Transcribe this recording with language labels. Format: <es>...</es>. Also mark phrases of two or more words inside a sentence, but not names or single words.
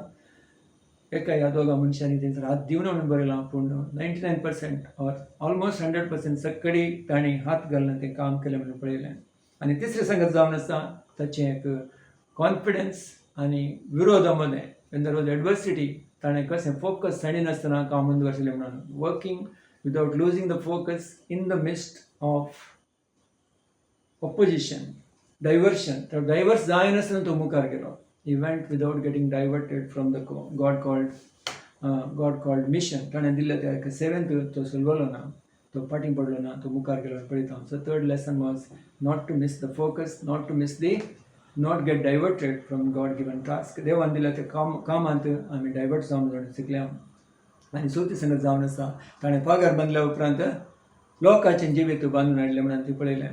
<kok>एका ह्या दोगा मनशांनी थंयसर हात दिवना म्हणून बरयलां पूण 99%</kok> <en>or almost</en> <kok>100% सगळी तांणी हात घालून तें काम केलें म्हणून पळयलें. आनी तिसरी संगत जावन आसा ताचें एक कॉन्फिडन्स आनी विरोधा मदें</kok> <en>when there was adversity</en> <kok>ताणें कशें फोकस साडिनासतना काम बंद दवरलें म्हणून</kok> <en>working without losing the focus in the midst of opposition diversion.</en> <kok>तो डायवर्स जायनासतना तो मुखार गेलो.</kok> <en>He went without getting diverted from the God called mission.</en> <kok>ताणें दिल्ल्या त्या सेवेंत तो सुलवलो ना तो फाटीं पडलो ना तो मुखार गेलो पळयता.</kok> <en>So third lesson was not to miss the focus not get diverted from God given task.</en> <kok>देवान दिल्या त्या कामांत आमी डायवर्ट जावन म्हणून शिकल्या. आनी चवथी संगत जावन आसा ताणें पागार बांदल्या उपरांत लोकांचें जिवीत बांदून हाडलें म्हणून ती पळयलें.</kok>